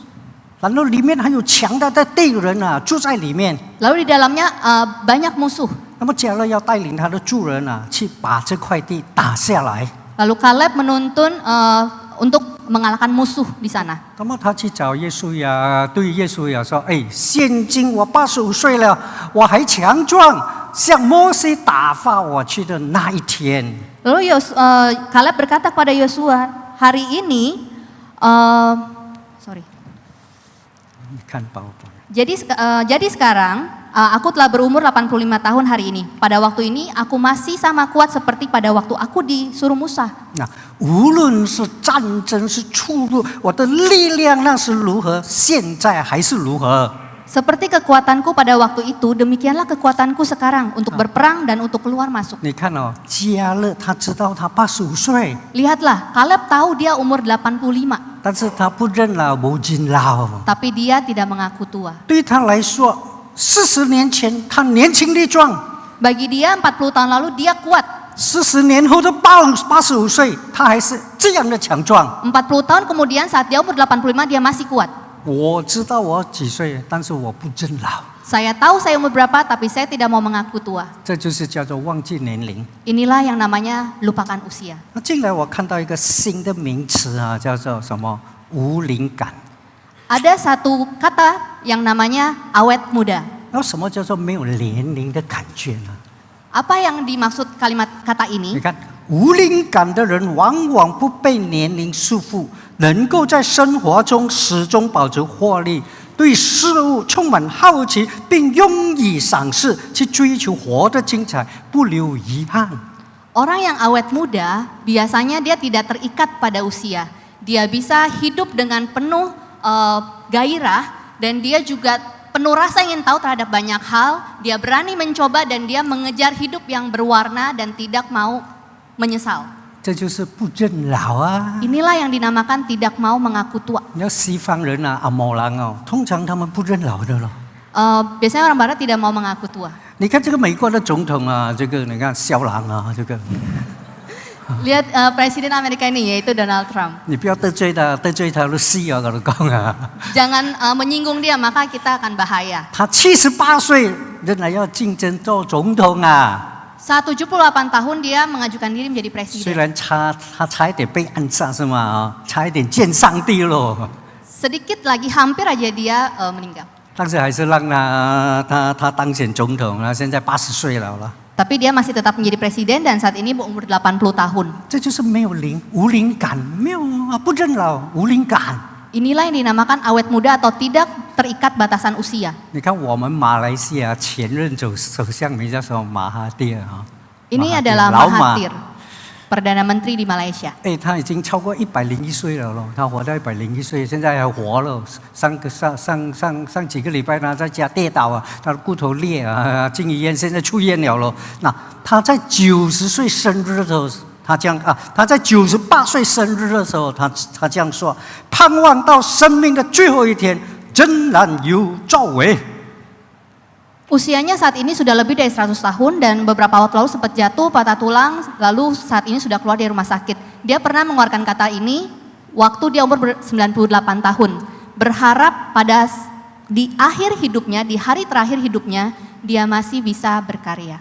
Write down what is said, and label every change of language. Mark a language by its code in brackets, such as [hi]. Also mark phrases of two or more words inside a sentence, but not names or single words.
[zh] 然后里面还有强大的地人住在里面。 [id] Lalu di dalamnya banyak musuh. [zh] 那么迦勒要带领他的族人去把这块地打下来。 [id] Lalu Kaleb menuntun untuk mengalahkan musuh di sana. [zh] 那么他去找耶稣对耶稣说：“现今我85岁了，我还强壮，像摩西打发我去的那一天。” [id] Lalu Kaleb berkata kepada Yosua, hari ini, jadi sekarang aku telah berumur 85 tahun hari ini. Pada waktu ini aku masih sama kuat seperti pada waktu aku disuruh Musa. [zh] 无论是战争是出路，我的力量那是如何，现在还是如何。 [id] Seperti kekuatanku pada waktu itu, demikianlah kekuatanku sekarang untuk berperang dan untuk keluar masuk. [zh] 你看迦勒他知道他85岁， [id] Lihatlah, Kaleb tahu dia umur 85, [zh] 但是他不认老不认老。 [id] tapi dia tidak mengaku tua. [zh] 对他来说 40年前他年轻力壮， [id] Bagi dia 40 tahun lalu dia kuat. [zh] 40 年后的85岁，他还是这样的强壮。 [id] 40 tahun kemudian saat dia umur 85 dia masih kuat. [zh] 我知道我几岁，但是我不认老， [id] Saya tahu saya umur berapa tapi saya tidak mau mengaku tua. [zh] 这就是叫做忘记年龄。 [id] Inilah yang namanya lupakan usia. [zh] 那进来我看到一个新的名词啊，叫做什么？无龄感。 [id] Ada satu kata yang namanya awet muda. [zh] 那什么叫做没有年龄的感觉呢？ [id] Apa yang dimaksud kalimat kata [zh] 你 [id] ini? [zh] 看，无龄感的人往往不被年龄束缚，能够在生活中始终保持活力，对事物充满好奇，并用以赏识，去追求活得精彩，不留遗憾。 [id] Orang yang awet muda biasanya dia tidak terikat pada usia. Dia bisa hidup dengan penuh gairah dan dia juga penuh rasa ingin tahu terhadap banyak hal. Dia berani mencoba dan dia mengejar hidup yang berwarna dan tidak mau menyesal. [zh] 这就是不认老啊！ [id] Inilah yang dinamakan tidak mau mengaku tua. [zh] 你要西方人啊，阿摩兰哦，通常他们不认老的了。 [id] Biasanya orang Barat tidak mau mengaku tua. [zh] 你看这个美国的总统啊，这个你看肖朗啊，这个 [id] Lihat Presiden Amerika ini yaitu Donald Trump. [zh] 你不要得罪他，得罪他都死啊！我讲啊， [id] Jangan menyinggung dia maka kita akan bahaya. [zh] 他78岁仍然要竞争做总统啊！ [id] Saat 78 tahun dia mengajukan diri menjadi [zh] 虽 [id] presiden. [zh] 然他差一点被暗杀是吗？啊，差一点见上帝咯， [id] Sedikit lagi hampir aja dia meninggal. [zh] 但是还是让他当选总统了。现在80岁了了， [id] Tapi dia masih tetap menjadi presiden dan saat ini berumur 80 tahun. [zh] 这就是没有无龄感，没有啊，不认老，无龄感。 [id] Inilah yang dinamakan awet muda atau tidak terikat batasan usia. [zh] 你看我们马来西亚前任首相名叫什么马哈蒂尔啊？ [id] Ini adalah Mahathir, Perdana Menteri di Malaysia. [zh] 哎，他已经超过101岁了咯，他活到101岁，现在还活了。上几个礼拜他在家跌倒啊，他的骨头裂啊，进医院，现在出院了咯。那他在90岁生日的时候，他这样啊，他在98岁生日的时候，他这样说：盼望到生命的最后一天，仍然有作为。 [id] Usianya saat ini sudah lebih dari 100 tahun dan beberapa waktu lalu sempat jatuh patah tulang, lalu saat ini sudah keluar dari rumah sakit. Dia pernah mengeluarkan kata ini waktu dia umur 98 tahun. Berharap pada di akhir hidupnya, di hari terakhir hidupnya, dia masih bisa berkarya.